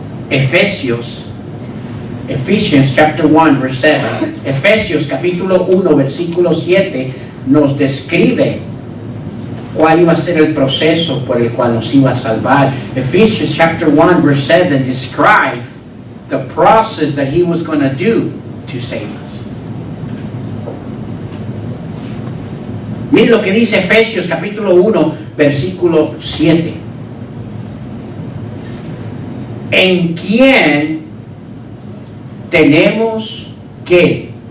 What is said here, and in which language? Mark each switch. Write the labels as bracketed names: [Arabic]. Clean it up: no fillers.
[English] Ephesians chapter 1 verse 7. [Spanish] Efesios capítulo 1 versículo 7 nos describe cuál iba a ser el proceso por el cual nos iba a salvar. [English] Ephesians chapter 1 verse 7 describe the process that he was going to do to save us. [Spanish] Miren lo que dice Efesios capítulo 1 versículo 7. En quien tenemos que...